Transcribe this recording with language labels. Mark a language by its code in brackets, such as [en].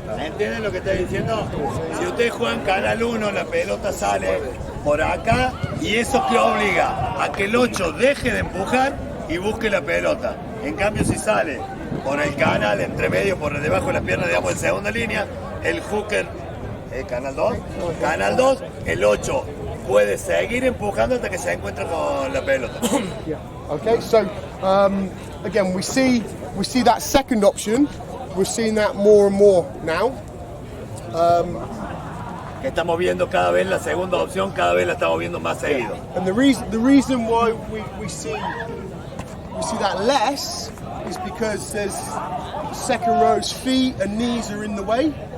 [es] ¿Entienden lo que está diciendo? Si ustedes juegan canal 1, la pelota sale por acá y eso que obliga a que el 8 deje de empujar y busque la pelota. En cambio, si sale por el canal entre medio, por debajo de las piernas, digamos en segunda línea, el hooker, canal 2, el 8 puede seguir empujando hasta que se encuentre con la pelota. [en] Okay, so again, we see that second option. We're seeing that more and more now. [es] Que estamos viendo cada vez la segunda opción, cada vez la estamos viendo más seguido. [en] And the reason why we see that less is because there's second row's feet and knees are in the way.